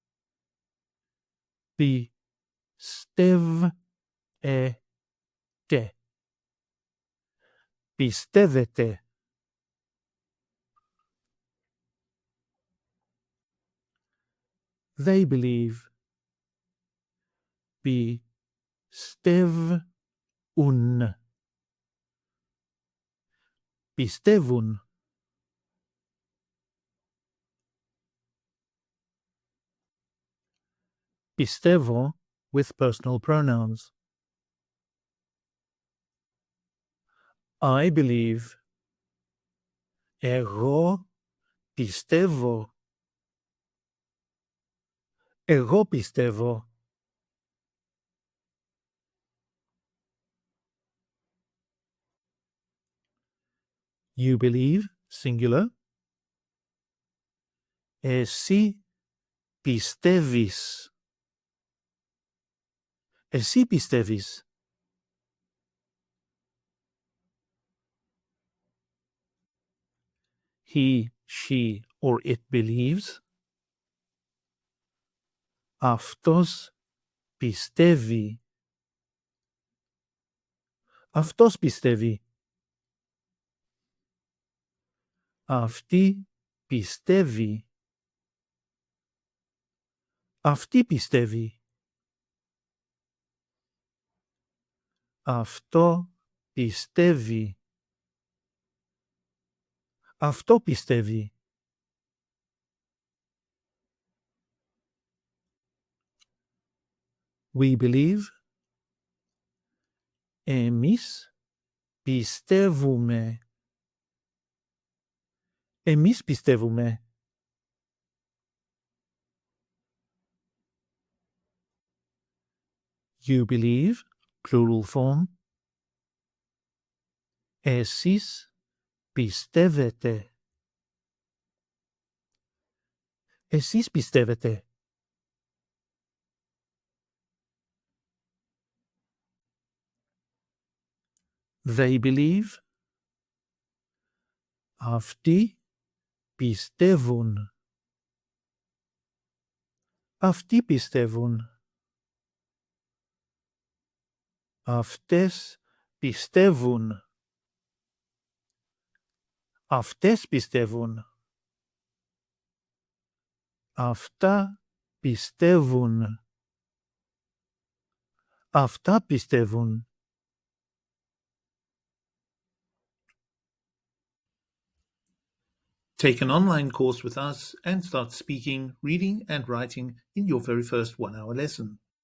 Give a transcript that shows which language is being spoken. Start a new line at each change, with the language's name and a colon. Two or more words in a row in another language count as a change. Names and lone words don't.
Greek: Πιστεύετε. Πιστεύετε.
English: They believe.
Greek: Πιστεύουν. Πιστεύουν.
English: Πιστεύω with personal pronouns. I believe.
Greek: Εγώ πιστεύω. Εγώ πιστεύω.
English: You believe, singular.
Greek: Εσύ πιστεύεις. Εσύ πιστεύεις.
English: He, she, or it believes.
Greek: Αυτός πιστεύει. Αυτός πιστεύει. Αυτή πιστεύει. Αυτή πιστεύει. Αυτό πιστεύει. Αυτό πιστεύει.
English: We believe.
Greek: Εμείς πιστεύουμε. Εμείς πιστεύουμε.
English: You believe, plural form.
Greek: Εσείς πιστεύετε. Εσείς πιστεύετε.
English: They believe.
Greek: Αυτοί πιστεύουν. Αυτοί πιστεύουν. Αυτές πιστεύουν. Αυτές πιστεύουν. Αυτά πιστεύουν. Αυτά πιστεύουν.
English: Take an online course with us and start speaking, reading and writing in your very first 1-hour lesson.